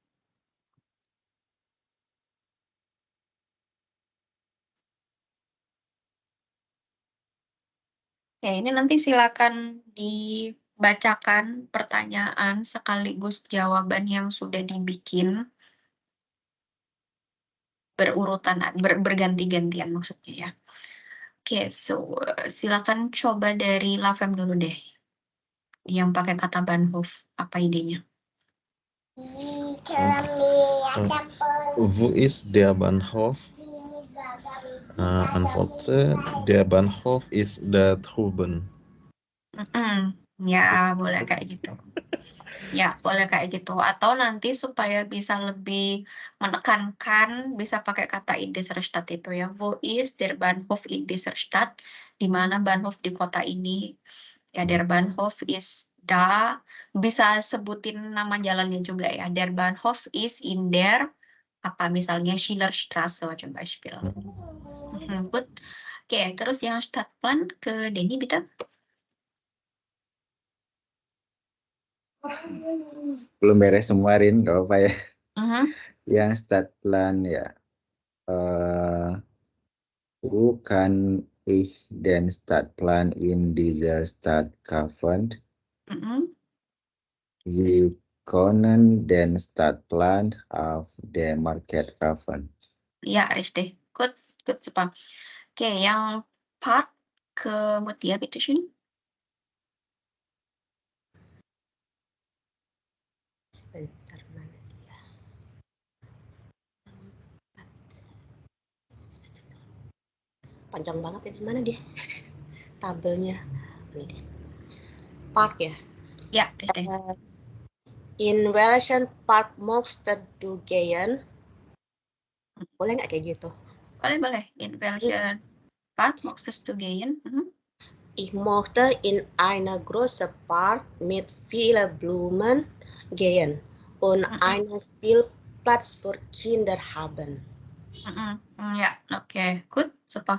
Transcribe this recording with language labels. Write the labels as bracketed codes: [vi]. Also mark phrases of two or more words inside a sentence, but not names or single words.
[id] Ya, ini nanti silakan dibacakan pertanyaan sekaligus jawaban yang sudah dibikin. Berurutan, berganti-gantian maksudnya ya. Oke, silakan coba dari Lavem dulu deh. Yang pakai kata Bahnhof, apa idenya? [de] Wo ist der Bahnhof? Antworte, der Bahnhof ist da drüben. [id] Ya, boleh kayak gitu. Ya, boleh kayak gitu. Atau nanti supaya bisa lebih menekankan, bisa pakai kata [de] in dieser Stadt [id] itu ya. [de] Wo ist der Bahnhof in dieser Stadt? [id] Di mana Bahnhof di kota ini? Ya, [de] der Bahnhof ist da. [id] Bisa sebutin nama jalannya juga ya. [de] Der Bahnhof ist in der, [id] apa misalnya Schillerstraße [de] zum Beispiel. [id] Good. Oke, terus yang Stadtplan ke Denny, bitte. Belum beres semua, Rin, nggak apa-apa ya. Yang Stadtplan ya, bukan [de] ich den Stadtplan in dieser Stadt kaufen? Sie können den Stadtplan auf dem Market kaufen. Ya, richtig. Gut, super. [id] Oke, yang Park kemudian bitteschön. Sebentar, mana dia? Panjang banget ya, mana dia? Tabelnya. Ini dia. Park ya. Ya, [de] richtig. In welchen Park möchtest du gehen? [id] Boleh nggak kayak gitu? Boleh. [de] In welchen Park möchtest du gehen? Ich möchte in eine große Park mit vielen Blumen gehen und einen Spielplatz für Kinder haben. Ja, oke. Gut, super.